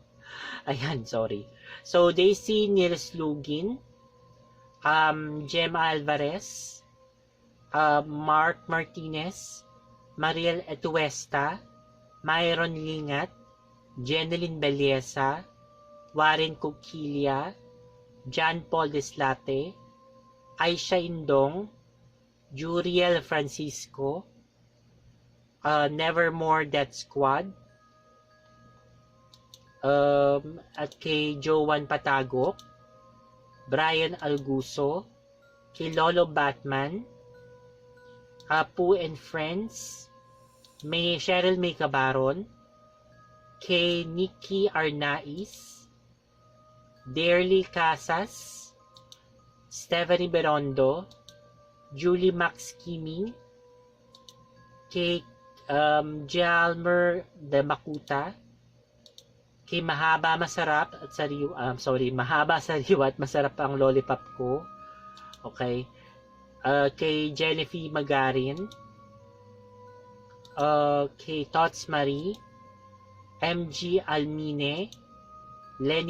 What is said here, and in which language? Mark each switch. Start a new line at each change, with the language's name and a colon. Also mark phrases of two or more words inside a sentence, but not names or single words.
Filipino: Ayan, sorry. So, Daisy Nils Lugin, Gemma Alvarez, Mark Martinez, Mariel Etuesta, Myron Lingat, Jeneline Belleza, Warren Cuquilia, John Paul Deslate, Aisha Indong, Juriel Francisco, Nevermore Death Squad, at kay Joan Patagok, Brian Alguso, kay Lolo Batman, Apu and Friends, may Cheryl May Cabaron, kay Nikki Arnaiz, Dearly Casas, Stephanie Berondo, Julie Max Kiming, kay Jalmer de Makuta, kay Mahaba Masarap at Mahaba Sariwa at Masarap ang Lollipop ko. Okay. Kay Jennifer Magarin, kay Tots Marie, MG Almine, Lenny